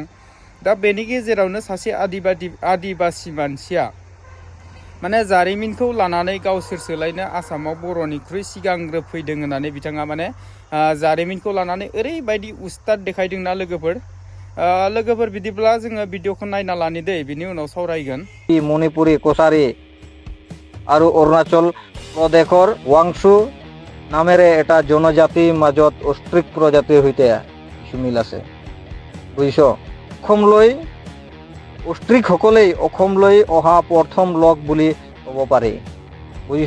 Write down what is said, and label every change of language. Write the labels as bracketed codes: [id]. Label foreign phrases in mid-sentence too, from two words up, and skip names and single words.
[brx] दा बेनि गेजेरावनो सासे आदिबासि मानसिया माने जारिमिनखौ लानानै गावसोर सोलायनो आसामाव बर'निख्रुइ सिगांग्रो फैदों होननानै बिथाङा माने जारिमिनखौ लानानै ओरैबायदि उस्ताद देखायदोंना लोगोफोर बिदिब्ला जोङो भिडिअखौ नायना लानि दै, बिनि उनाव सावरायगोन। [as] মণিপুৰী, কছাৰী আৰু অৰুণাচল প্ৰদেশৰ ৱাংচু নামেৰে এটা জনজাতিৰ মাজত অষ্ট্ৰিক প্ৰজাতিৰ সৈতে কিছু মিল আছে, বুজিছ। অসমলৈ অষ্ট্ৰিকসকলেই অসমলৈ অহা প্ৰথম লোক বুলি ক'ব পাৰি, বুজিছ।